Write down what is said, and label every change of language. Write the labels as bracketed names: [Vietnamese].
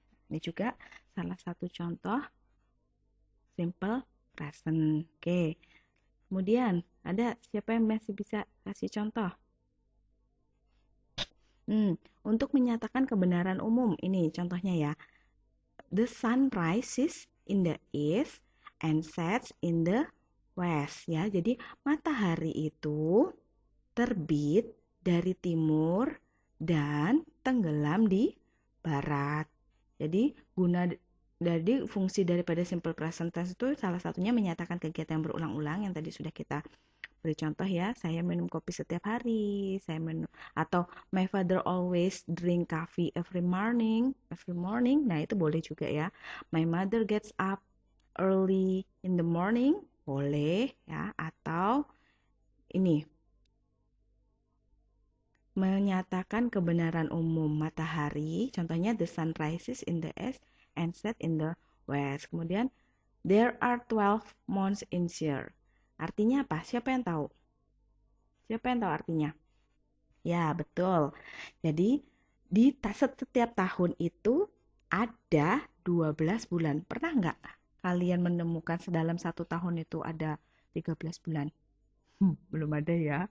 [Indonesian] Ini juga salah satu contoh simple present. Oke. Kemudian, ada siapa yang masih bisa kasih contoh? Untuk menyatakan kebenaran umum, ini contohnya ya. [English] The sun rises in the east and sets in the west. [Indonesian] Ya, jadi matahari itu terbit dari timur dan tenggelam di barat. Jadi fungsi daripada simple present tense itu salah satunya menyatakan kegiatan yang berulang-ulang yang tadi sudah kita beri contoh ya. Saya minum kopi setiap hari, atau [English] my father always drink coffee every morning. [Indonesian] Nah, itu boleh juga ya. [English] My mother gets up early in the morning, [Indonesian] boleh ya. Atau ini, menyatakan kebenaran umum matahari. Contohnya [English] the sun rises in the east and set in the west. [Indonesian] Kemudian [English] there are 12 months in year. [Indonesian] Artinya apa? Siapa yang tahu? Siapa yang tahu artinya? Ya, betul. Jadi di setiap tahun itu ada 12 bulan. Pernah nggak kalian menemukan dalam satu tahun itu ada 13 bulan? Belum ada ya.